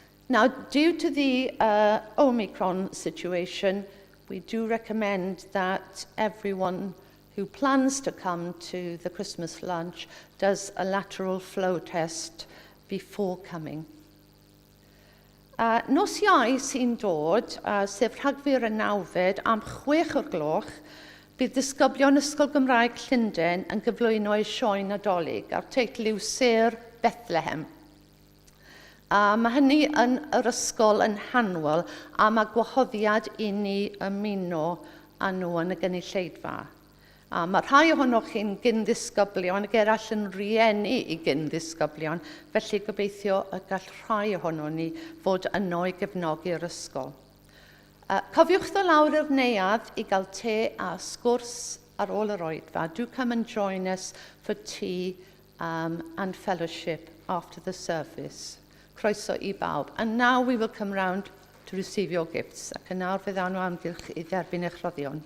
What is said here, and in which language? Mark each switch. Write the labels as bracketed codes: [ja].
[en] Now, due to the Omicron situation, we do recommend that everyone who plans to come to the Christmas lunch does a lateral flow test before coming. [cy] Nos Iau sy'n dod, sef Rhagfyr y 9fed am 6 o'r gloch, bydd disgyblion Ysgol Gymraeg Llundain yn gyflwyno eu sioe nadolig a'r teitl yw Sêr Bethlehem. Mae hynny yn yr ysgol yn Hanwel a mae gwahoddiad i ni ymuno â nhw yn y gynulleidfa. Mae rhai ohonoch chi'n gyndisgyblion ac eraill yn rieni i gyndisgyblion, felly gobeithio y gall rhai ohono ni fod yno i gefnogi'r ysgol. Cofiwch ddod lawr i'r neuadd i gael te a sgwrs ar ôl yr oedfa. [en] Do come and join us for tea and fellowship after the service. [cy] Croeso i bawb. [en] And now we will come round to receive your gifts. [cy] Ac yn nawr fydd anw amgylch i dderbyn eich rhoddion.